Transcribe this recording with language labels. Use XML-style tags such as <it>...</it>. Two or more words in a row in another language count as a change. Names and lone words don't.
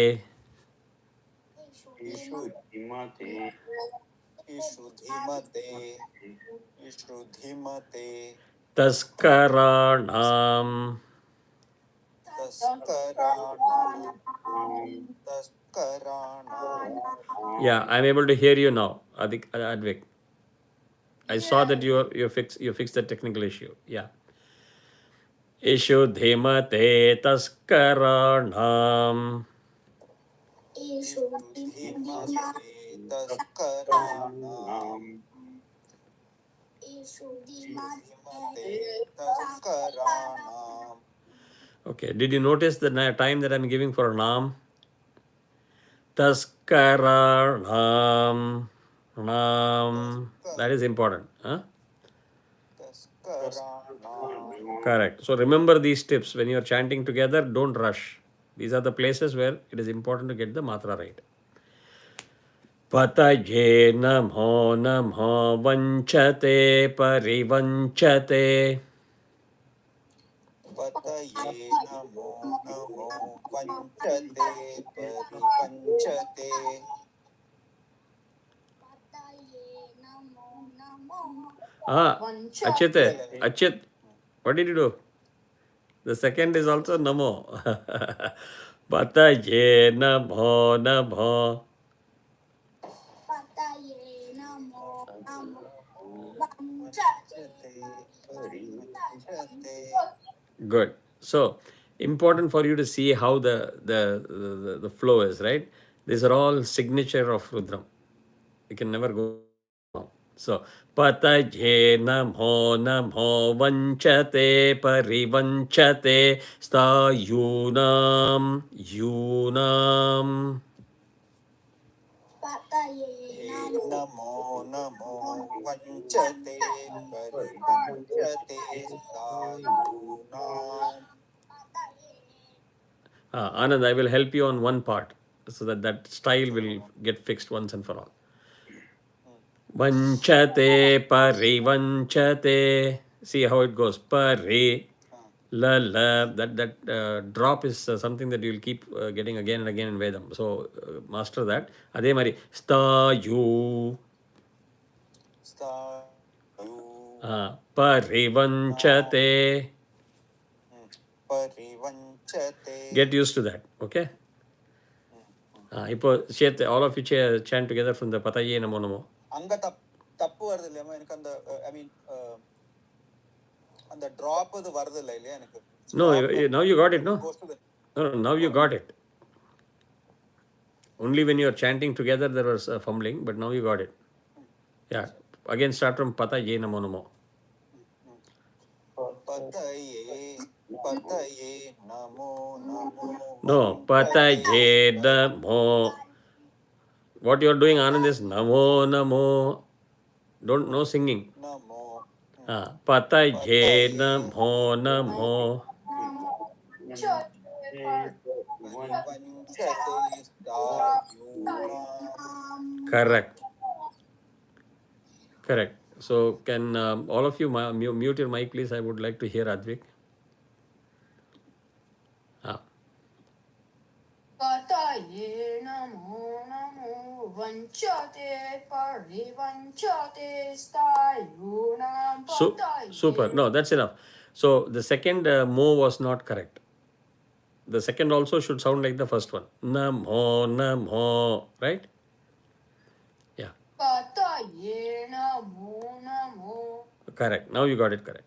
<sa>Ishudhimate. Ishudhimate. Ishudhimate. Taskaranam. Taskaranam. Taskaranam.</sa> <en>Yeah, I'm able to hear you now, Advik. I saw that you fixed the technical issue. Yeah.</en> <sa>Ishudhimate taskaranam. Ishudhimate. Taskaranam. Ishudhimate. Taskaranam.</sa> <en>Okay. Did you notice the time that I'm giving for nam?</en> <sa>Taskaranam. Nam.</sa> <en>That is important. Huh?</en> <sa>Taskaranam.</sa> <en>Correct. So remember these tips. When you are chanting together, don't rush. These are the places where it is important to get the matra right.</en> <sa>Pataye namo namo vanchate parivanchate. Pataye namo namo vanchate parivanchate.</sa> <en>Achyat, what did you do? The second is also namo.</en> <sa>Pataye namo namo. Pataye namo namo Vanchate parivanchate.</sa> <en>Good. So important for you to see how the flow is, right? These are all signature of Rudram. You can never go wrong.</en> <sa>So pataye namo namo vanchate parivanchate stayunam yunam. Pataye Namo namo vanchate parivanchate sayunam.</sa> <en>Anand, I will help you on one part so that that style will get fixed once and for all.</en> <sa>Vanchate parivanchate.</sa> <en>See how it goes. Pari. La la. That drop is something that you'll keep getting again and again in Vedam. So master that.</en> <ta>அதே மாரி. Stayu.</ta> <sa>Parivanchate. Parivanchate.</sa> <en>Get used to that. Okay.</en> <ta>இப்போ சேர்த்து</ta> <en>all of you chant together from the Pataye Namo Namo.</en> <ta>அங்க தப்பு வருது இல்லையா எனக்கு அந்த</ta> <en>I mean</en> <ta>அந்த டிராப் இது வருது இல்ல இல்லையா எனக்கு</ta> <en>No, now you got it, no? No, now you got it. Only when you are chanting together there was fumbling, but now you got it. Yeah. Again start from Pataye Namo Namo.</en> <sa>Pataye namo namo. No, Pataye Namo.</sa> <en>What you are doing, Anand, is</en> <sa>Namo Namo.</sa> <en>Don't no singing.</en> <sa>Namo. Pataye Namo Namo. Parivanchate sayunam.</sa> <en>Correct. Correct. So can all of you mute your mic, please? I would like to hear Advik. Ah,</en> <sa>Pataye namo namo vanchate parivanchate stayunam</sa> <en>super.</en> <sa>pataye.</sa> <en>No, that's enough. So the second mo was not correct. The second also should sound like the first one.</en> <sa>Namo, namo,</sa> <en>right? Yeah,</en> <sa>Pataye namo namo.</sa> <en>correct. Now you got it correct.</en>